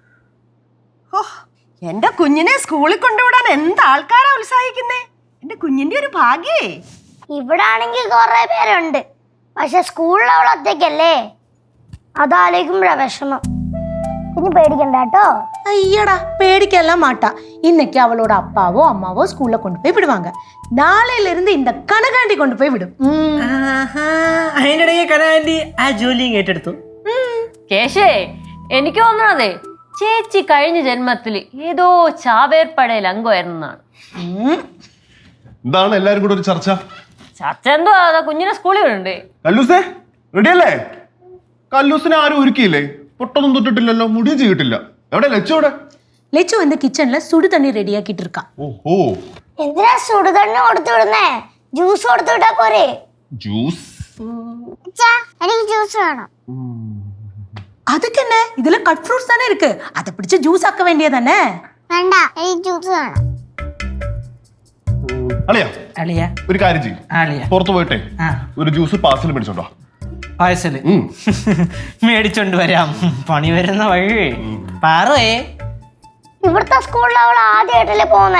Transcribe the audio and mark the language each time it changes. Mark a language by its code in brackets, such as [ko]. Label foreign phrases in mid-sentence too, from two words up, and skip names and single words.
[ml] എന്റെ കുഞ്ഞിനെ സ്കൂളിൽ കൊണ്ടുവിടാൻ എന്ത് ആൾക്കാരാ ഉത്സാഹിക്കുന്നേ. എന്റെ കുഞ്ഞിന്റെ ഒരു ഭാഗ്യേ. ഇവിടെ ആണെങ്കിൽ കുറെ പേരുണ്ട്. പക്ഷെ സ്കൂളിൽ അവൾ ഒറ്റയ്ക്കല്ലേ. അതാലോചിക്കുമ്പോഴാ വിഷമം. കുഞ്ഞ് പേടിക്കണ്ട കേട്ടോ. [ta] ஐயடா, பேடிக்கலாம் மாட்டா. இன்னைக்கு அவளோட அப்பாவோ அம்மாவோ ஸ்கூல்ல கொண்டு போய் விடுவாங்க. நாளையில இருந்து இந்த கனகாண்டி கொண்டு போய் விடும். [ml] അതിനിടയ്ക്ക് കനാൻഡി ആ ജോലിയും ഏറ്റെടുത്തു. കേശേ, എനിക്ക് തോന്നണതേ ചേച്ചി കഴിഞ്ഞ ജന്മത്തിൽ ഏതോ ചാവേർപ്പടയിൽ അംഗമായിരുന്നാണ്. എന്താണ് എല്ലാരും കൂടെ ഒരു ചർച്ച? ചർച്ച എന്തോ കുഞ്ഞിനെ സ്കൂളിൽ വിടണ്ടേ? കല്ലൂസേ റെഡിയല്ലേ? കല്ലൂസിനെ ആരും ഒരുക്കിയില്ലേ? പൊട്ടൊന്നും തൊട്ടിട്ടില്ലല്ലോ, മുടിയും ചെയ്തിട്ടില്ല. എവിടെ ലച്ചോടെ? [ta] லெச்சு வந்து கிச்சன்ல சுடு தண்ணி ரெடியாக்கிட்டு இருக்கா. [ml] ഓഹോ, എന്തിനാ സുടുതണ്ണി കൊടുത്തു വിടുന്നേ? ജ്യൂസ് കൊടുത്തു വിട്ടാ പോരെ? ജ്യൂസ്? എനിക്ക് ജ്യൂസ് വേണം. [ta] அதுக்கு என்ன, இதுல கட் ஃப்ரூட்ஸ் தானே இருக்கு. அதை பிடிச்சு ஜூஸ் ஆக்க வேண்டியதானே. [ml] വേണ്ട, എനിക്ക് ജ്യൂസ് വേണം. അളിയാ, അളിയ ഒരു കാര്യം ചെയ്യും, അളിയ പുറത്തു പോയിട്ടെ ഒരു ജ്യൂസ് പാർസൽ മേടിച്ചോണ്ടോ. പാഴ്സല് മേടിച്ചോണ്ട് വരാം. പണി വരുന്ന വഴി. പാറേ, ഇവിടുത്തെ സ്കൂളിൽ അവൾ ആദ്യമായിട്ടല്ലേ പോന്നേ.